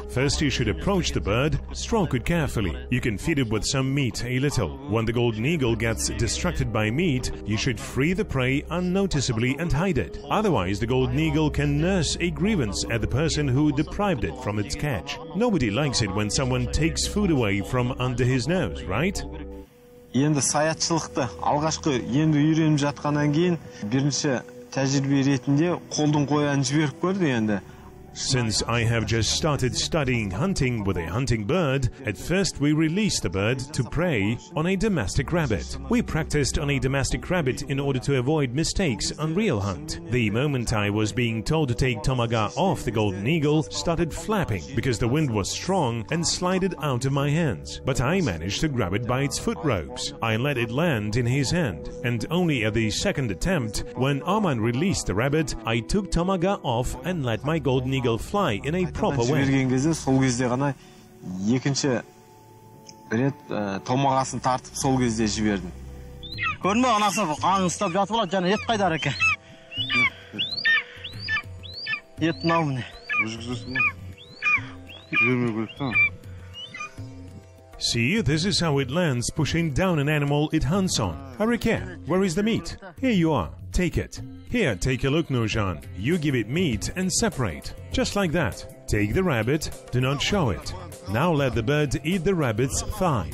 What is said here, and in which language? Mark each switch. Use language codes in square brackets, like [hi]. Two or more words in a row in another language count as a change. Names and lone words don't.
[en] First, you should approach the bird, stroke it carefully. You can feed it with some meat a little. When the golden eagle gets distracted by meat, you should free the prey unnoticeably and hide it. Otherwise, the golden eagle can nurse a grievance at the person who deprived it from its catch. Nobody likes it when someone takes food away from under his nose, right? [kk] Енді саятшылықты алғашқы енді үйреніп жатқаннан кейін бірінші тәжірибе ретінде қолдың қоянын жіберіп көрді енді. [en] Since I have just started studying hunting with a hunting bird, at first we released the bird to prey on a domestic rabbit. We practiced on a domestic rabbit in order to avoid mistakes on real hunt. The moment I was being told to take Tomaga off, the golden eagle started flapping because the wind was strong and slided out of my hands. But I managed to grab it by its foot ropes. I let it land in his hand, and only at the second attempt, when Arman released the rabbit, I took Tomaga off and let my golden eagle fly in a proper way. [kk] Сол кезде ғана екінші рет томағасын тартып сол кезде жібердім. Көрме, анасы аңын ұстап жатып алады, және ет қайдар екен. Ет мынау міне. Жүгізесің ба? Жібермеу керек та. [en] See, this is how it lands, pushing down an animal it hunts on. Harike, where is the meat? Here you are. Take it. Here, take a look, Nurjan. You give it meat and separate. Just like that. Take the rabbit, do not show it. Now let the bird eat the rabbit's thigh.